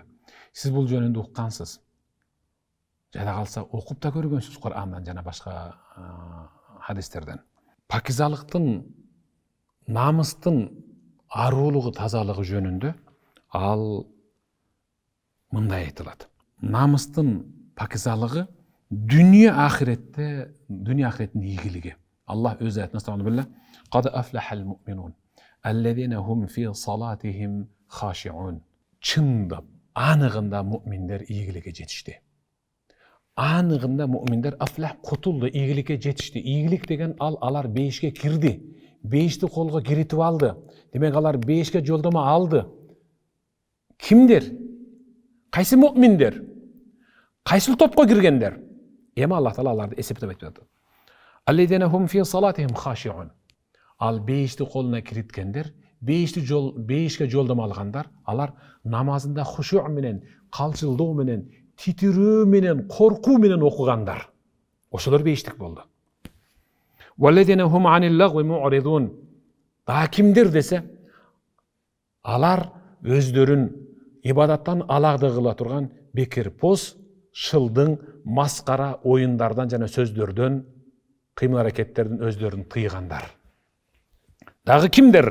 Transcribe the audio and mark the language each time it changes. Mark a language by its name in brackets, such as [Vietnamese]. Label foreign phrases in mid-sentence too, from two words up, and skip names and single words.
[Kyrgyz] Сиз бул жөнүндө уккансыз. Жада калса окуп да көргөнсүз Курандан жана башка хадистерден. Пакизалыктын, намыстын аруулугу, тазалыгы жөнүндө ал мындай айтылат. Намыстын пакизалыгы dünya ahirеттин ийгилиги. Аллах өз аятында Субханалла: [Arabic] "قد أفلح المؤمنون، الذين هم في صلاتهم خاشعون." [Kyrgyz] Чындап, аныгында муъминдер ийгиликке жетишти. Аныгында муъминдер афлах кутулду, ийгиликке жетишти. Ийгилик деген алар бейишке кирди. Бейишти колго киритип алды. Демек алар бейишке жолдомо алды. Кимдер? Кайсы муъминдер? Кайсы топко киргендер? Эми Аллах Таала аларды эсептеп айтып жатат. [Arabic] الذين هم في صلاتهم خاشعون. [Kyrgyz] Ал бейишти колуна кириткендер, бейишке жолдомо алгандар, алар намазында хушуъ менен, калчылдоо менен, титирөө менен, коркуу менен окугандар. Ошолор бейиштик болду. [Arabic] والذين هم عن اللغو معرضون. [Kyrgyz] Да кимдер десе, алар өздөрүн ибадаттан аларды кыла турган бекер поз, шылдың, маскара оюндардан жана сөздөрдөн кыймыл-аракеттердин өздөрүн тыйгандар. Дагы кимдер?